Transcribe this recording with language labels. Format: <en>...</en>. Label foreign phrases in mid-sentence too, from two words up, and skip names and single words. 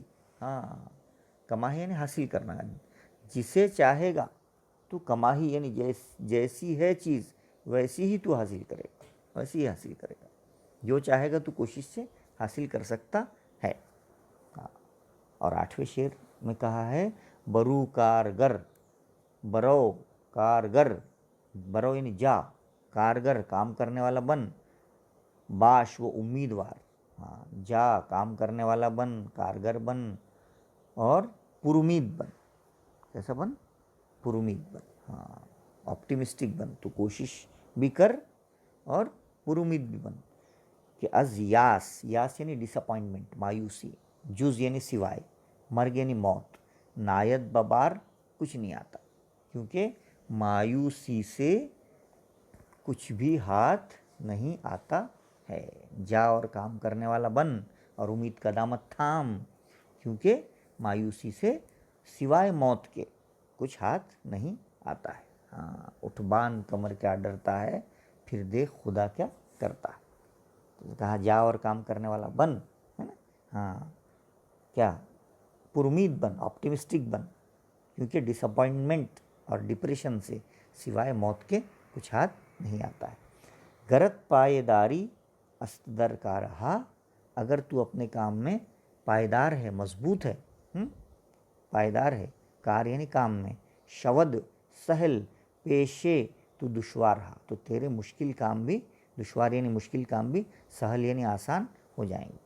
<ur>ہاں، کماہ یعنی حاصل کرنا، جسے چاہے گا تو کماہی یعنی جیسی ہے چیز ویسی ہی تو حاصل کرے گا، ویسی ہی حاصل کرے گا، جو چاہے گا تو کوشش سے حاصل کر سکتا ہے۔ اور 8ویں شعر میں کہا ہے،</ur> <fa>برو کارگر، برو کارگر،</fa> <ur>برو یعنی جا، کارگر کام کرنے والا بن،</ur> <fa>باش وہ امیدوار۔</fa> <ur>ہاں، جا کام کرنے والا بن، کارگر بن، اور پر امید بن۔ کیسا بن؟ پر امید بن۔ ہاں، آپٹیمسٹک بن، تو کوشش بھی کر اور پر امید بھی بن، کہ</ur> <fa>از یاس،</fa> <ur>یاس یعنی ڈس اپوائنٹمنٹ، مایوسی، جز یعنی سوائے، مرگ یعنی موت،</ur> <fa>نایت ببار</fa> <ur>کچھ نہیں آتا، کیونکہ مایوسی سے کچھ بھی ہاتھ نہیں آتا ہے۔ جا اور کام کرنے والا بن، اور امید کا دامت تھام، کیونکہ مایوسی سے سوائے موت کے کچھ ہاتھ نہیں آتا ہے۔ ہاں، اٹھ بان کمر کیا ڈرتا ہے، پھر دیکھ خدا کیا کرتا ہے۔ تو کہا جا اور کام کرنے والا بن، ہے نا۔ ہاں، کیا؟ پر امید بن، آپٹیمسٹک بن، کیونکہ ڈس اپوائنٹمنٹ اور ڈپریشن سے سوائے موت کے کچھ ہاتھ نہیں آتا ہے۔</ur> <fa>گرت پائے داری است در کا رہا،</fa> <ur>اگر تو اپنے کام میں پائیدار ہے، مضبوط ہے، پائیدار ہے، کار یعنی کام میں،</ur> <fa>شود سہل پیشے تو دشوار رہا،</fa> <ur>تو تیرے مشکل کام بھی، دشوار یعنی مشکل کام بھی، سہل یعنی آسان ہو جائیں گے۔</ur>